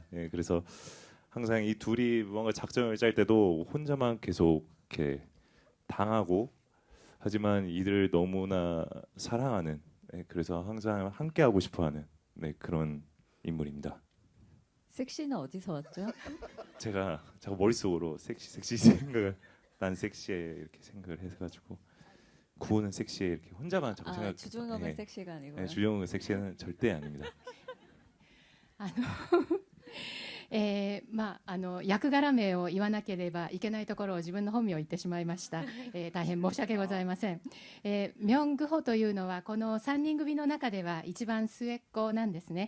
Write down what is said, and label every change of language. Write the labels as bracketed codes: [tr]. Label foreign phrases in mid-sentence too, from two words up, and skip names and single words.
[ko] 그래서 항상 이 둘이 뭔가 작전을 짤 때도 혼자만 계속 이렇게 당하고, 하지만 이들을 너무나 사랑하는, 그래서 항상 함께하고 싶어하는 그런 인물입니다. 섹시는 어디서 왔죠? 제가 자꾸 머릿속으로 섹시 생각을, 난 섹시해 이렇게 생각을 해가지고, 구호는 섹시해 이렇게 혼자만 자꾸 생각. 주종혁은 섹시가 아니고요. 주종혁은 섹시는 절대 아닙니다. [ja] 役柄名を言わなければいけないところを自分の本名を言ってしまいました。大変申し訳ございません。ミョン・グホというのはこの3人組の中では一番末っ子なんですね。